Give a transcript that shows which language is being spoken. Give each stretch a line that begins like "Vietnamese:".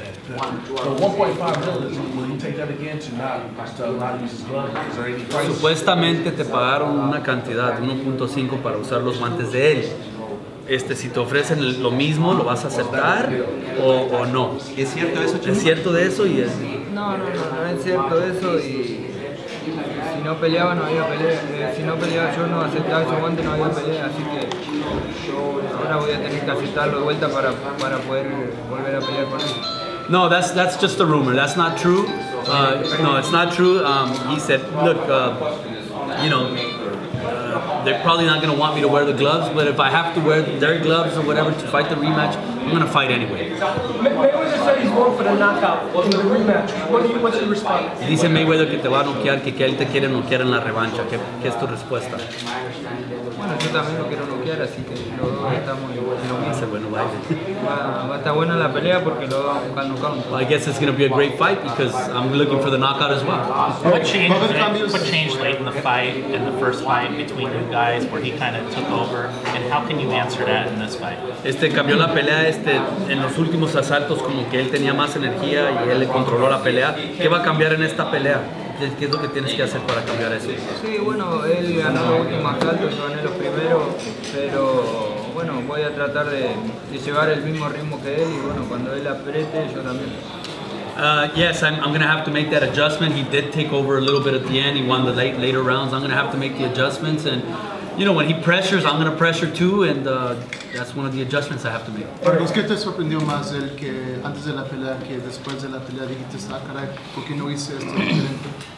English: The 1.5 million, will you take that again to not use his glove? Is there any price?
Spanish: Supuestamente te pagaron una cantidad, 1.5 para usar los guantes de él. Si te ofrecen lo mismo, ¿lo vas a aceptar o no? ¿Es cierto eso, Chico? ¿Es cierto de eso? No es cierto eso y si no peleaba no había pelea. Si no peleaba yo no aceptaba esos guantes no había pelea, así que ahora voy a tener que aceptarlo de vuelta para poder volver a pelear con él.
English: No, that's just a rumor. That's not true. No, it's not true. He said, look, you know, they're probably not going to want me to wear the gloves, but if I have to wear their gloves or whatever to fight the rematch, I'm going to fight anyway. Mayweather said he's going for the knockout in the rematch. What's your response?
Spanish: Dice Mayweather que te va a noquear, que él te quiere noquear en la revancha. ¿Qué es tu respuesta? Bueno, yo también lo quiero noquear, así que los dos estamos en lo mismo. Bueno, baile. Va a estar buena la pelea porque lo vamos a buscar knockout.
English: Well, I guess it's going to be a great fight because I'm looking for the knockout as well. What changed late in the fight, in the first fight between you guys, where he kind of took over, and how can you answer that in this fight?
Spanish: Cambió la pelea en los últimos asaltos, como que él tenía más energía y él le controló la pelea. ¿Qué va a cambiar en esta pelea? ¿Qué es lo que tienes que hacer para cambiar eso? Sí, bueno, él ganó los últimos asaltos, yo gané los primeros, pero bueno, voy a tratar de llevar el mismo ritmo que él y bueno, cuando él apriete, yo también.
English: Yes, I'm going to have to make that adjustment. He did take over a little bit at the end. He won the later rounds. I'm going to have to make the adjustments. And, you know, when he pressures, I'm going to pressure too. And that's one of the adjustments I have to make.
Spanish: Carlos, ¿qué te sorprendió más él que antes de la pelea que después de la pelea dijiste, caray, ¿por qué no hice esto diferente?